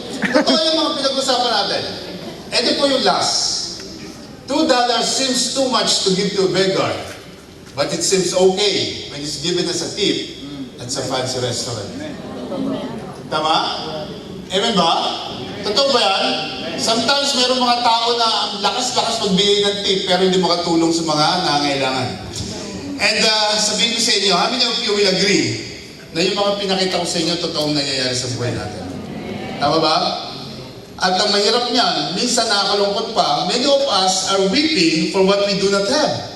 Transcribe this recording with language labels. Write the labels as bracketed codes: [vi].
[tl] Totoo yung mga pinag-usapan natin. Ito po yung last. [en] $2 seems too much to give to a beggar, but it seems okay when it's given as a tip [tl] at sa [en] fancy restaurant. [tl] Tama? Amen ba? Totoo ba yan? Sometimes mayroong mga tao na ang lakas-lakas magbigay ng tip pero hindi makatulong sa mga nangangailangan. And sabihin ko sa inyo, [en] how many of you will agree [tl] na yung mga pinakita ko sa inyo totoong nangyayari sa buhay natin? Tama ba? At ang mahirap niyan, minsan nakakalungkot pa, [en] many of us are weeping for what we do not have.